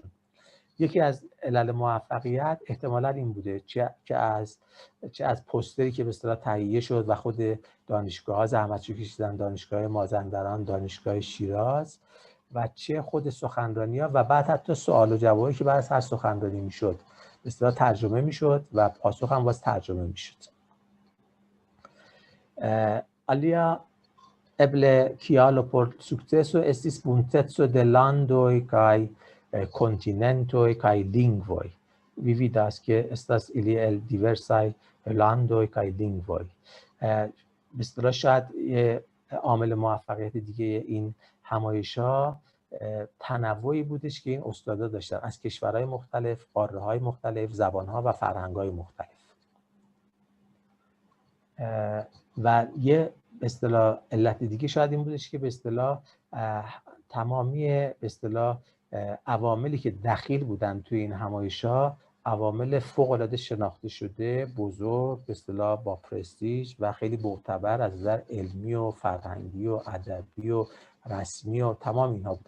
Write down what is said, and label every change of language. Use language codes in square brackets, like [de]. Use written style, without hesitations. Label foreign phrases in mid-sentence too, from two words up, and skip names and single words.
[fa] یکی از علل موفقیت احتمالاً این بوده چه از پوستری که به اصطلاح تهیه شد و خود دانشگاه‌ها زحمتشو کشیدن، دانشگاه مازندران، دانشگاه شیراز، و چه خود سخنرانی‌ها و بعد حتی سوال و جوابی که بعد از هر سخنرانی میشد به اصطلاح ترجمه میشد و پاسخ هم باز ترجمه میشد. [eo] Alia eble kialo por sukceso estis bunteco de landoj kaj kontinentoj kaj lingvoj. Vi vidas ke estas ili el diversaj landoj kaj lingvoj. [fa] به اصطلاح شاید عامل موفقیت دیگه این همایش‌ها تنوعی بودش که این استادا داشتن از کشورهای مختلف، قاره‌های مختلف، زبان‌ها و فرهنگ‌های مختلف. و یه به اصطلاح علت دیگه شاید این بودش که به اصطلاح تمامی به اصطلاح عواملی که دخیل بودن توی این همایش‌ها عوامل فوق‌العاده شناخته شده، بزرگ، به اصطلاح با پرستیژ و خیلی معتبر از نظر علمی و فرهنگی و ادبی و رسمی و تمام اینها بودن.